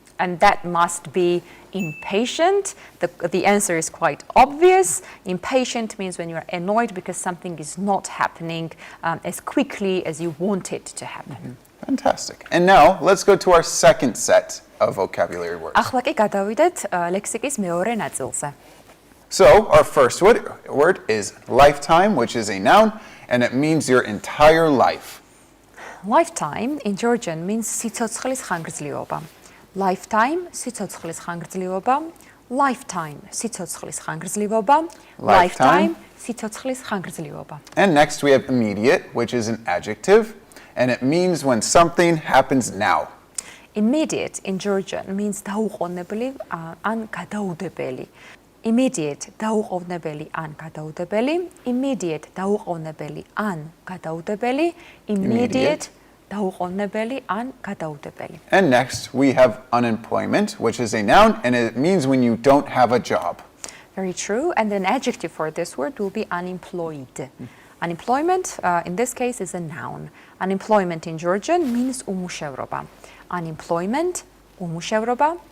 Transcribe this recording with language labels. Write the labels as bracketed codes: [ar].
[en] And that must be impatient. The answer is quite obvious. Impatient means when you're annoyed because something is not happening as quickly as you want it to happen. Fantastic. And now let's go to our second set of vocabulary words. [ka] ახლა კი გადავიდეთ ლექსიკის მეორე ნაწილზე. [en] So our first word is lifetime, which is a noun, and it means your entire life. Lifetime in Georgian means [ka] სიცოცხლის ხანგრძლივობა. Lifetime, სიცოცხლის ხანგრძლივობა. Lifetime, სიცოცხლის ხანგრძლივობა. Lifetime, სიცოცხლის ხანგრძლივობა. [en] And next we have immediate, which is an adjective, and it means when something happens now. Immediate in Georgian means [ka] დაუყოვნებელი ან გადაუდებელი. Immediate დაუყოვნებელი ან გადაუდებელი. Immediate დაუყოვნებელი ან გადაუდებელი. Immediate დაუყოვნებელი ან გადაუდებელი. [en] And next we have unemployment, which is a noun, and it means when you don't have a job. Very true. And an adjective for this word will be unemployed. Unemployment, in this case, is a noun. Unemployment in Georgian means უმუშევრობა. Unemployment, უმუშევრობა.